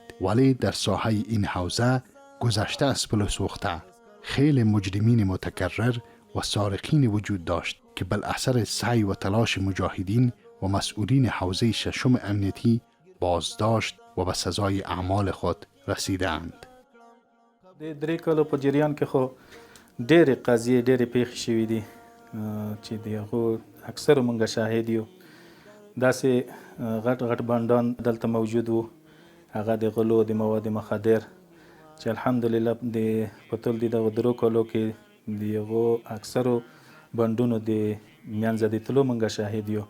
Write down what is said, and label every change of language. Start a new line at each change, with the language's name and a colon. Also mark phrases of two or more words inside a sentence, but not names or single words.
Persian: ولی در ساحه این حوزه گذشته از پل سوخته خیلی مجرمین متکرر و سارقین وجود داشت که بالاثر سعی و تلاش مجاهدین و مسئولین حوزه ششم امنیتی بازداشت و به سزای اعمال خود رسیدند.
Pashto: درې کالو په جریان کې خو ډېرې قضیې ډېرې پیښې شوي دي چې د هغو اکثرو مونږ شاهد یو. داسې غټ غټ بانډان دلته موجود وو، هغه د غلو د مواد مخدر چې الحمدلله په ټول دغه درو کالو کې د هغو اکثرو بانډونو د منځه د تلو مونږ شاهد یو.